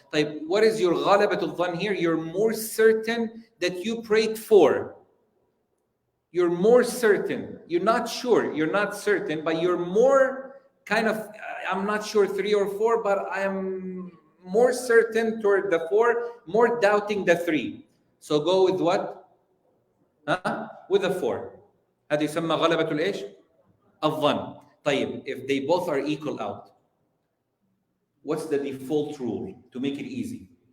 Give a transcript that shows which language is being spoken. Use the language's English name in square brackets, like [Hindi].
[English] Like, what is your غلبة الظن here? You're more certain that you prayed 4. You're more certain. You're not sure. You're not certain, but you're more kind of, I'm not sure 3 or 4, but I'm more certain toward the 4, more doubting the 3. So go with what? With the 4. [Arabic] هذا يسمى غلبة الإيش؟ الظن. [English] طيب, if they both are equal out, what's the default rule to make it easy?